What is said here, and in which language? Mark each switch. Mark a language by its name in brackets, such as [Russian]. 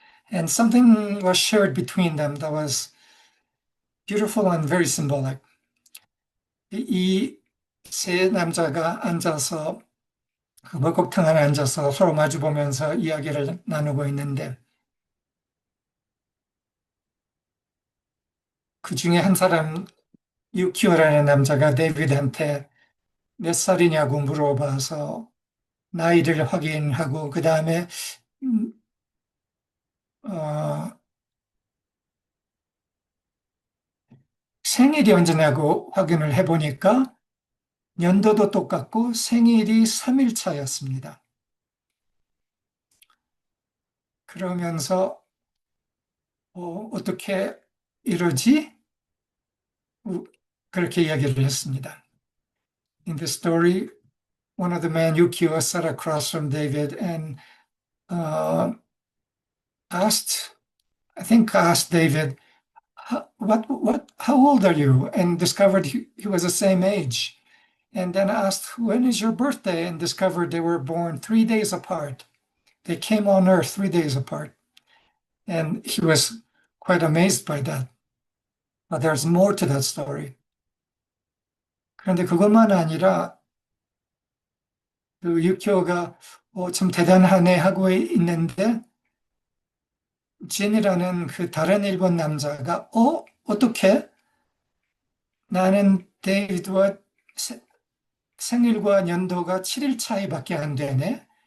[English] And something was shared between them that was beautiful and very symbolic. [Korean] 이 세 남자가 앉아서 그 목욕탕 안에 앉아서 서로 마주보면서 이야기를 나누고 있는데 그 중에 한 사람 유키오라는 남자가 데이비드한테 몇 살이냐고 물어봐서 나이를 확인하고 그 다음에 생일이 언제냐고 확인을 해보니까 연도도 똑같고 생일이 3일 차였습니다. 그러면서 어떻게 이러지? 그렇게 이야기를 했습니다. [English] In the story, one of the men, Yukio, sat across from David and asked David, how old are you? And discovered he was the same age. And then asked, when is your birthday? And discovered they were born 3 days apart. They came on earth 3 days apart. And he was quite amazed by that. But there's more to that story. [Korean] 그런데 그것만 아니라 그 유키오가 참 대단하네 하고 있는데 진이라는 그 다른 일본 남자가 어떻게 나는 데이비드와 생일과 연도가 7일 차이밖에 안 되네.